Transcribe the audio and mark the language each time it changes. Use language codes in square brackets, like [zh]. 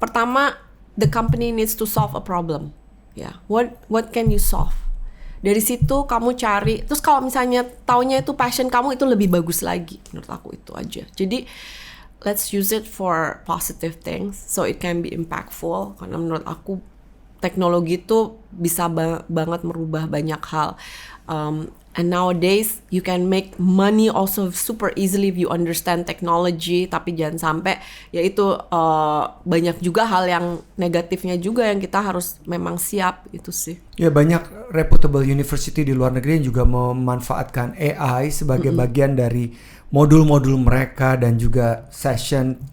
[id] Pertama, [en] the company needs to solve a problem. [id] Ya, [en] what can you solve? [id] Dari situ kamu cari. Terus kalau misalnya taunya itu passion kamu, itu lebih bagus lagi. Menurut aku itu aja. [en] Jadi let's use it for positive things so it can be impactful. [id] Karena menurut aku teknologi itu bisa banget merubah banyak hal. [en] And nowadays you can make money also super easily if you understand technology. [id] Tapi jangan sampai ya itu banyak juga hal yang negatifnya juga yang kita harus memang siap, itu sih. Ya banyak reputable university di luar negeri yang juga memanfaatkan AI sebagai bagian dari modul-modul mereka dan juga session